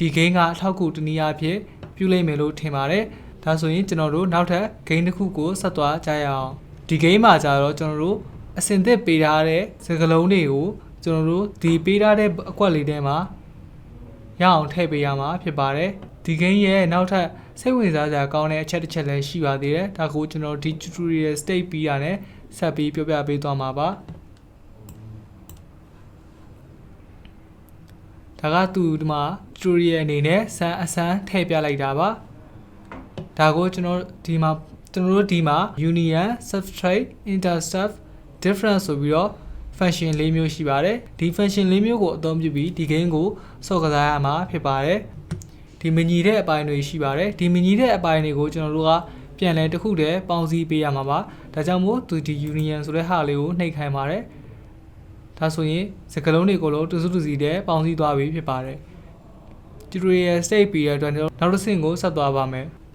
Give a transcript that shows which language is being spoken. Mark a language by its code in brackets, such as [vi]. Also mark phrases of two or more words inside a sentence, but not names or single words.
[my] game ကအထောက်အကူတနည်းအားဖြင့်ပြုလိမ့်မယ်လို့ထင်ပါတယ်ဒါဆိုရင်ကျွန်တော်တို့နောက်ထပ် game တစ်ခုကိုဆက်သွားကြရအောင်ဒီ game မှာကြတော့ကျွန်တော်တို့အစင်သစ်ပေးထားတဲ့စကားလုံးတွေကိုကျွန်တော်တို့ဒီပေးထားတဲ့အကွက်လေးထဲမှာရအောင်ထည့်ပေးရမှာဖြစ်ပါတယ်ဒီ game ရဲ့နောက်ထပ်စိတ်ဝင်စားစရာကောင်းတဲ့အချက်တစ်ချက်လည်းရှိပါသေးတယ်ဒါကိုကျွန်တော်ဒီ [en] tutorial state [my] ပြီးတာနဲ့ဆက်ပြီးပြောပြပေးသွားမှာပါ ဒါကသူဒီမှာ tutorial အနေနဲ့အစမ်းထည့်ပြလိုက်တာပါဒါကိုကျွန်တော်ဒီမှာ [en] union substrate intercept difference [my] ဆိုပြီးတော့ function ၄မျိုးရှိပါတယ်ဒီ function ၄မျိုးကိုအသုံးပြုပြီးဒီ game ကိုဆော့ကစားရမှာဖြစ်ပါတယ်ဒီမညီတဲ့အပိုင်းတွေရှိပါတယ်ဒီမညီတဲ့အပိုင်းတွေကိုကျွန်တော်တို့ကပြန်လဲတစ်ခုတည်းပေါင်းစည်းပေးရမှာပါဒါကြောင့်မို့သူဒီ union ဆိုတဲ့ဟာလေးကိုနှိပ်ခိုင်းပါတယ်ဒါဆိုရင်စကားလုံးတွေကိုလုံးတူစုတူစီတည်းပေါင်းစည်းသွားပြီဖြစ်ပါတယ် [en] tutorial state [my] ပြီးတဲ့အတွက်နောက်တစ်ဆင့်ကိုဆက်သွားပါမယ်